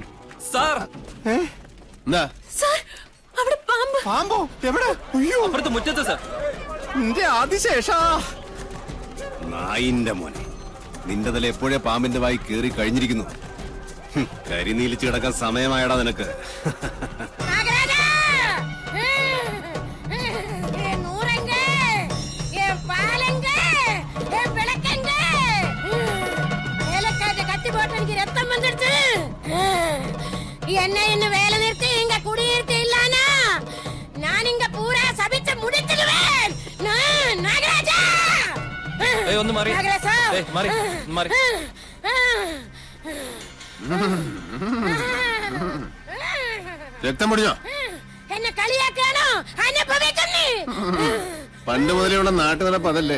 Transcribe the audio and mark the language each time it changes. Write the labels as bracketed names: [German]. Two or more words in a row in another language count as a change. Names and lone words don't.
[Malayalam] എന്താ? പാമ്പോ? എവിടെ? അയ്യോ, അപ്പുറത്ത് മുറ്റത്ത് സാർ. നിന്റെ ആദിശേഷ നായിന്റെ മോനെ, നിന്റെ തല എപ്പോഴേ പാമ്പിന്റെ വായി കേറി കഴിഞ്ഞിരിക്കുന്നു. കരിനീലിച്ച് കിടക്കാൻ സമയമായടാ നിനക്ക്. [Tamil] என்ன இன்னும் வேலை நிறுத்தி இங்க குடியிருத்தி இல்லானா நான் இங்க பூரா சபிச்சு முடிச்சிடுவேன். நாகராஜா, [Malayalam] ഒന്ന് മാറി. മാറി മാറി. രക്തം പൊടിഞ്ഞോ? എന്നെ കളിയാക്കാണോ? അനുഭവിക്കുന്നേ. പണ്ട് മുതലുള്ള നാട്ടുനടപ്പ് അതല്ലേ.